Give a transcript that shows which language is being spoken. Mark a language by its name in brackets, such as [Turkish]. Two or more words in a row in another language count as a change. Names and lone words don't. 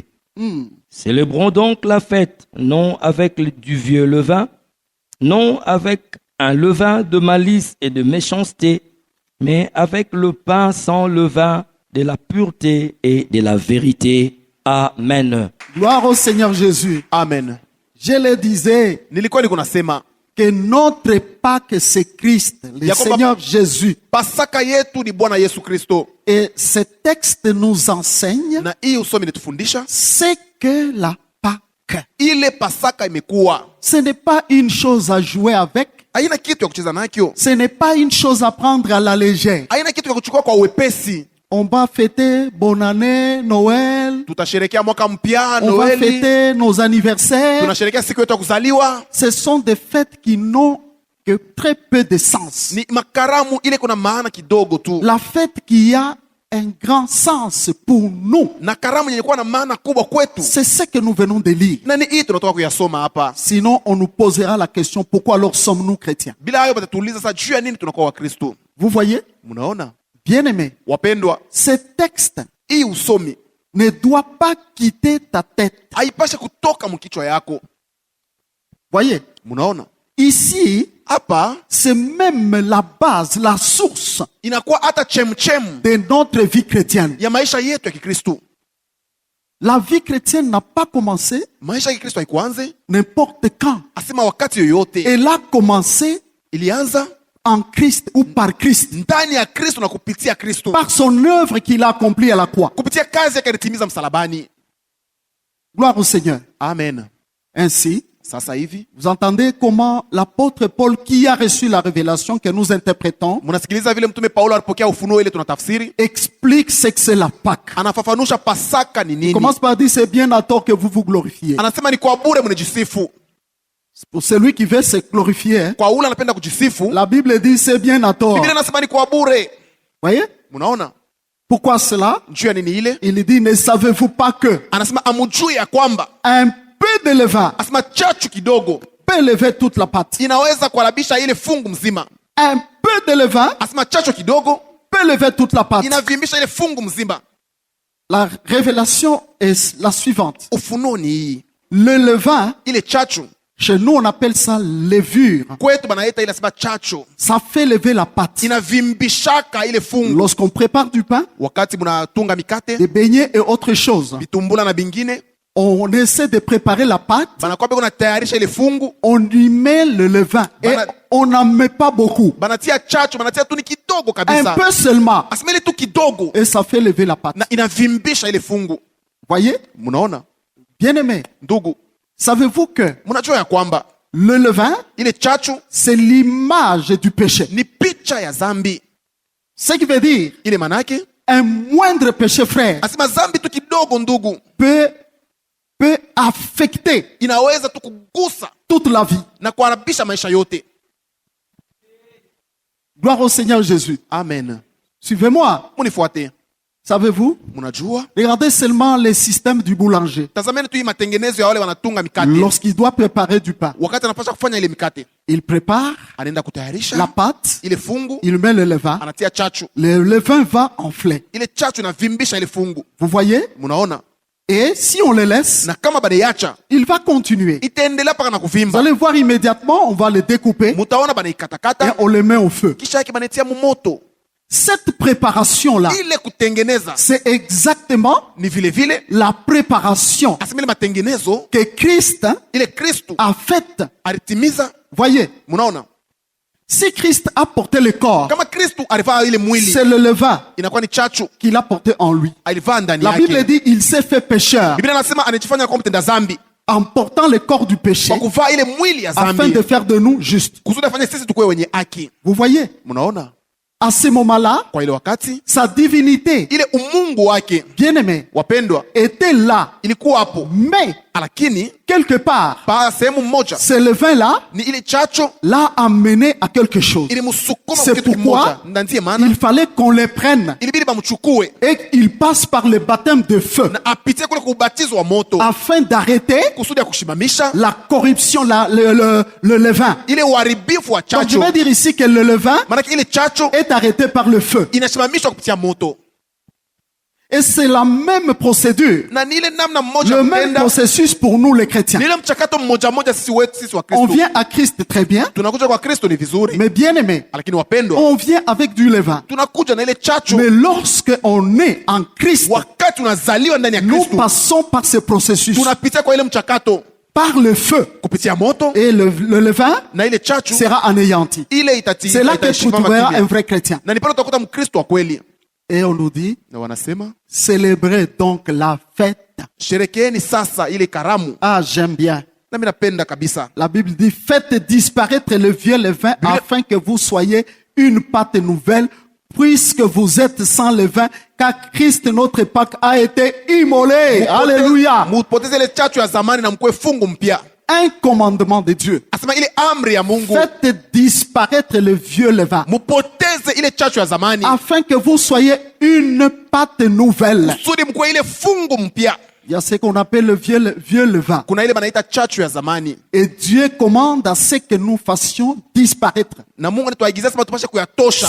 [French] Célébrons donc la fête, non avec du vieux levain, non avec un levain de malice et de méchanceté, mais avec le pain sans levain de la pureté et de la vérité. Amen. Gloire au Seigneur Jésus. Amen. Je le disais [Swahili] Nilikuwa niko nasema [French] que notre Pâque c'est Christ, le [Swahili] Yakoba- [French] Seigneur Jésus. [Swahili] Pasaka yetu ni Bwana Yesu Kristo, [French] Et ce texte nous enseigne [Swahili] na hii usomi inatufundisha [French] c'est que la Pâque, [Swahili] ile Pasaka imekuwa [French] ce n'est pas une chose à jouer avec, [Swahili] haina kitu ya kucheza nakyo, [French] ce n'est pas une chose à prendre à la légère. [Swahili] haina kitu ya kuchukua kwa wepesi. [French] On va fêter bonne année, Noël, [Swahili] Tutasherekea mwaka mpya, [French] on va [Swahili] Noeli, [French] fêter nos anniversaires. [Swahili] tunasherekea siku yetu ya kuzaliwa. [French] Ce sont des fêtes qui n'ont que très peu de sens. [Swahili] Ni makaramu ile kuna maana kidogo tu, [French] La fête qui a un grand sens pour nous, [Swahili] na karamu yenye kuwa na maana kubwa kwetu, [French] c'est ce que nous venons de lire. [Swahili] na ni hii tunatoka kuyasoma hapa. [French] Sinon, on nous posera la question, pourquoi alors sommes-nous chrétiens? [Swahili] Bila hayo batatuuliza sasa juu ya nini tunakuwa Wakristo. [French] Vous voyez, [Swahili] Mnaona [French] bien-aimés, [Swahili] wapendwa, [French] ce texte [Swahili] hii usomi [French] ne doit pas quitter ta tête. [Swahili] haipashe kutoka mkichwa yako. [French] Voyez, [Swahili] Mnaona [French] ici, [Swahili] hapa [French] c'est même la base, la source [Swahili] inakuwa hata chemchem [French] de notre vie chrétienne. [Swahili] ya maisha yetu ya Kikristo. [French] La vie chrétienne n'a pas commencé [Swahili] Maisha ya Kikristo haikuanze [French] n'importe quand. [Swahili] asema wakati yoyote, [French] Elle a commencé [Swahili] ilianza [French] en Christ ou par Christ, [Swahili] ndani ya Kristo na kupitia Kristo, [French] par son œuvre qu'il a accomplie à la croix. [Swahili] kupitia kazi yake alitimiza msalabani. [French] Gloire au Seigneur. Amen. Ainsi, [Swahili] Sasa hivi [French] vous entendez comment l'apôtre Paul, qui a reçu la révélation que nous interprétons, [Swahili] mnasikiliza vile mtume Paulo alipokea ufunuo ile tunatafsiri, [French] explique ce que c'est la Pâque. [Swahili] anafafanusha Pasaka ni [French] Il [Swahili] nini. [French] commence par dire, c'est bien à tort que vous vous glorifiez. [Swahili] Anasema ni kwa bure mnajisifu. [French] Pour celui qui veut se glorifier, hein, [Swahili] Kwa ule anapenda kujisifu, [French] la Bible dit, c'est bien à tort. [Swahili] Biblia inasema ni kwa bure. [French] Voyez? [Swahili] Mnaona [French] Pourquoi cela? [Swahili] juu ya nini ile? [French] Il dit, ne savez-vous pas que [Swahili] Anasema amujui ya kwamba, [French] un peu de levain [Swahili] anasema chachu kidogo [French] peut lever toute la pâte. [Swahili] inaweza kuharibisha ile fungu mzima. [French] Un peu de levain [Swahili] Anasema chachu kidogo [French] peut lever toute la pâte. [Swahili] inavimbisha ile fungu mzima. [French] La révélation est la suivante. [Swahili] Ufunuo ni hii, [French] Le levain, [Swahili] ile chachu [French] chez nous on appelle ça levure. [Swahili] kwetu banaita ile, anasema chachu [French] Ça fait lever la pâte. [Swahili] inavimbishaka ile fungu. [French] Lorsqu'on prépare du pain, [Swahili] Wakati mnatunga mikate, [French] des beignets et autre chose, [Swahili] vitumbula na bingine, [French] on essaie de préparer la pâte, [Swahili] banakwambia kunatayarisha ile fungu, [French] on y met le levain et [Swahili] Bana- [French] on n'en met pas beaucoup. [Swahili] banatia chachu, banatia tu ni kidogo [French] Un [Swahili] kabisa, [French] peu seulement [Swahili] asema ile tu kidogo [French] et ça fait lever la pâte. [Swahili] na inavimbisha ile fungu. [French] Voyez? [Swahili] Mnaona [French] Bien-aimés, [Swahili] ndugu, [French] savez-vous que [Swahili] mnajua ya kwamba [French] le levain, [Swahili] ile chachu [French] c'est l'image du péché. [Swahili] ni picha ya zambi. [French] Ce qui veut dire, [Swahili] Ile manake [French] un moindre péché, frère, [Swahili] asema zambi tu kidogo ndugu, [French] peut affecter [Swahili] inaweza tu kugusa [French] toute la vie. [Swahili] na kuharibisha maisha yote. [French] Gloire au Seigneur Jésus. Amen. Suivez-moi. [Swahili] Munifuate. [French] Savez-vous? [Swahili] Mnajua, [French] Regardez seulement les systèmes du boulanger. [Swahili] tazameni tu hii matengenezo ya wale wanatunga mikate. [French] Lorsqu'il doit préparer du pain, [Swahili] Wakati anapasha kufanya ile mikate, [French] il prépare [Swahili] anaenda [French] la [Swahili] kutayarisha [French] pâte, [Swahili] ile fungu, [French] il met le levain, [Swahili] anatia chachu, [French] le levain va enfler. [Swahili] ile chachu inavimbisha ile fungu. [French] Vous voyez? [Swahili] Mnaona, [French] Et si on le laisse, [Swahili] na kama banaiacha [French] il va continuer. [Swahili] itaendelea paka na [French] Vous [Swahili] kuvimba. [French] allez voir immédiatement, on va le découper [Swahili] Mutaona [French] et [Swahili] banaikatakata, [French] on le met au feu. [Swahili] kisha yake banaitia mumoto. [French] Cette préparation-là, [Swahili] Ile kutengeneza [French] c'est exactement [Swahili] ni vile vile, [French] la préparation [Swahili] asema ile matengenezo [French] que Christ [Swahili] ile Kristu [French] a faite. [Swahili] alitimiza. [French] Voyez, [Swahili] Mnaona, [French] si Christ a porté le corps, [Swahili] kama Kristu alivaa ile mwili, [French] c'est le levain [Swahili] inakuwa ni chachu [French] qu'il a porté en lui. [Swahili] alivaa ndani [French] La Bible [Swahili] yake. [French] dit, il s'est fait pécheur [Swahili] Biblia anasema anajifanya kwa mtenda zambi [French] en portant le corps du péché [Swahili] kwa kuvaa ile mwili ya [French] afin [Swahili] zambi [French] de faire de nous justes. [Swahili] kusudi afanye sisi tukuwe wenye haki. [French] Vous voyez, [Swahili] Mnaona, [French] à ce moment-là, [Swahili] kwa ile wakati [French] sa divinité, [Swahili] ile umungu wake, [French] bien-aimé, [Swahili] wapendwa, [French] était là, [Swahili] ilikuwa hapo, [French] mais [Swahili] lakini [French] quelque part, [Swahili] pa sehemu moja [French] ce levain-là [Swahili] ni ile chacho [French] l'a amené à quelque chose. [Swahili] ilimsukuma [French] C'est [Swahili] kitu [French] pourquoi [Swahili] kimoja, na ndiye maana [French] il fallait qu'on les prenne [Swahili] ilibidi bamchukue [French] et qu'il passe par le baptême de feu [Swahili] na apitie kule kubatizo wa moto [French] afin d'arrêter [Swahili] kusudi ya kushimamisha [French] la corruption, le levain. [Swahili] ile uharibifu wa [French] Donc je [Swahili] chacho. [French] vais dire ici que le levain [Swahili] Maanake ile chacho [French] est arrêté par le feu. [Swahili] inashimamishwa kupitia moto, [French] Et c'est la même procédure, [Swahili] na ni ile namna mmoja [French] le même [Swahili] kutenda, [French] processus pour nous les chrétiens. [Swahili] ni ile mchakato mmoja mmoja sisi wetu sisi wa [French] On [Swahili] Kristo. [French] vient à Christ très bien, [Swahili] Tunakuja kwa Kristo ni vizuri, [French] mais bien aimé, [Swahili] lakini wapendwa, [French] on vient avec du levain. [Swahili] tunakuja na ile chacho. [French] Mais lorsque on est en Christ, [Swahili] Wakati tunazaliwa ndani ya [French] nous [Swahili] Kristo, [French] passons par ce processus, [Swahili] tunapitia kwa ile mchakato [French] par le feu. [Swahili] kupitia moto, [French] Et le levain [Swahili] na ile chachu [French] sera anéanti. [Swahili] ile itati [French] C'est là que tu [Swahili] itasimama [French] trouveras [Swahili] kimya. [French] un vrai chrétien. [Swahili] Na ni pale utakuta Mkristo wa kweli. [French] Et on nous dit, [Swahili] Na wanasema [French] célébrez donc la fête. [Swahili] sherekeeni sasa ile karamu. [French] Ah, j'aime bien. [Swahili] Na mimi napenda kabisa. [French] La Bible dit, faites disparaître le vieux levain afin que vous soyez une pâte nouvelle, puisque vous êtes sans levain, car Christ notre Pâque a été immolé. Alléluia. [Swahili] Mupoteze ile chachu ya zamani na mkue fungu mpya. [French] Un commandement de Dieu. [Swahili] Asema ile amri ya Mungu. [French] Faites disparaître le vieux levain [Swahili] Mupoteze ile chachu ya zamani. [French] afin que vous soyez une pâte nouvelle. [Swahili] Kusudi mkue ile fungu mpya. [French] Il y a ce qu'on appelle le vieux levain. [Swahili] Kuna ile banaita chachu ya zamani. [French] Et Dieu commande à ce que nous fassions disparaître [Swahili] Na Mungu anatuagiza sema tupashe kuyatosha.